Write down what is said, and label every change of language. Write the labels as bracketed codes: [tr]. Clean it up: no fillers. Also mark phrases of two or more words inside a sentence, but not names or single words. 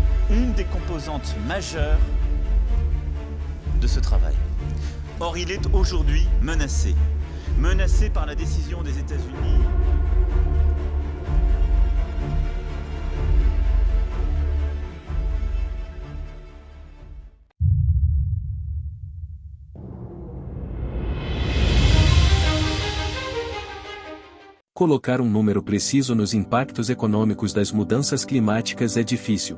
[fr] une des composantes majeures de ce travail. Or, il est aujourd'hui menacé. Menacé par la décision des États-Unis. [pt] Colocar um número preciso nos impactos econômicos das mudanças climáticas é difícil.